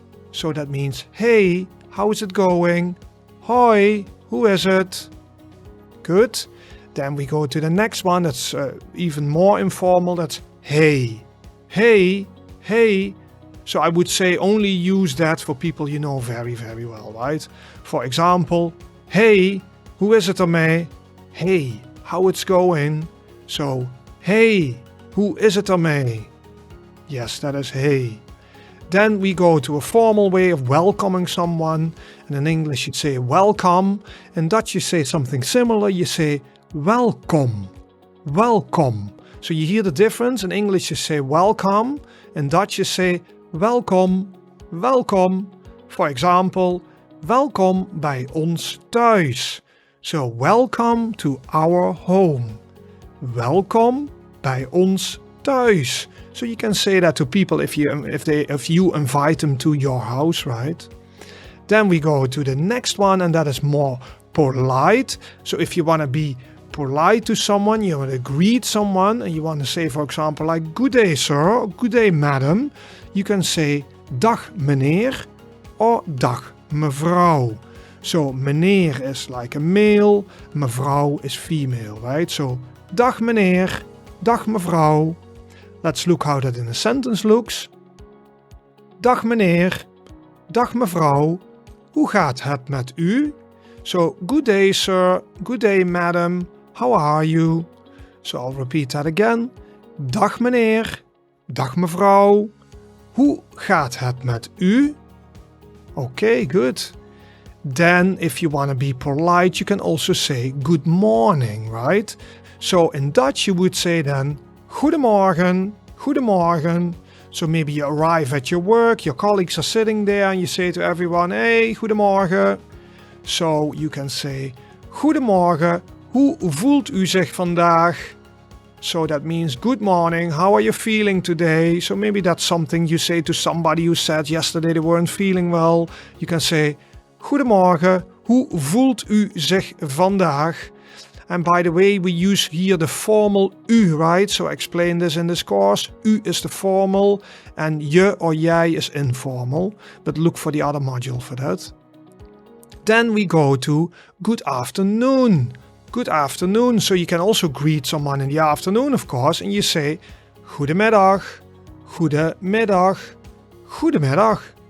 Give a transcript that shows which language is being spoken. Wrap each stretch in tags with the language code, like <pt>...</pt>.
<en>So that means, hey, how is it going? Hoi, who is it? Good. Then we go to the next one, that's even more informal, that's hey. Hey, hey. So I would say only use that for people you know very, very well, right? For example, hey,</en> <nl>hoe is het ermee?</nl> <en>Hey, how it's going? So, hey,</en> <nl>hoe is het ermee?</nl> <en>Yes, that is hey. Then we go to a formal way of welcoming someone. And in English you'd say welcome. In Dutch you say something similar, you say welkom. Welkom. So you hear the difference. In English you say welcome. In Dutch you say welkom, welkom. For example,</en> <nl>welkom bij ons thuis.</nl> <en>So welcome to our home.</en> <nl>Welkom bij ons thuis.</nl> <en>So you can say that to people if you invite them to your house, right? Then we go to the next one, and that is more polite. So if you want to be polite to someone, you want to greet someone, and you want to say, for example, like good day sir, or good day madam, you can say</en> <nl>dag meneer</nl> <en>or</en> <nl>dag mevrouw.</nl> <en>So meneer is like a male, mevrouw is female, right?</en> <nl>So dag meneer, dag mevrouw.</nl> <en>Let's look how that in a sentence looks.</en> <nl>Dag meneer, dag mevrouw, hoe gaat het met u?</nl> <en>So good day sir, good day madam, how are you? So I'll repeat that again.</en> <nl>Dag meneer, dag mevrouw, hoe gaat het met u?</nl> <en>Okay, good. Then if you want to be polite, you can also say good morning, right? So in Dutch you would say then goedemorgen, goedemorgen. So maybe you arrive at your work, your colleagues are sitting there and you say to everyone, hey, goedemorgen. So you can say</en> <nl>goedemorgen, hoe voelt u zich vandaag?</nl> <en>So that means good morning, how are you feeling today? So maybe that's something you say to somebody who said yesterday they weren't feeling well. You can say</en> <nl>goedemorgen, hoe voelt u zich vandaag?</nl> <en>And by the way, we use here the formal u, right? So I explained this in this course. U is the formal and je or jij is informal. But look for the other module for that. Then we go to good afternoon. Good afternoon. So you can also greet someone in the afternoon, of course, and you say goedemiddag, goedemiddag, goedemiddag.</en>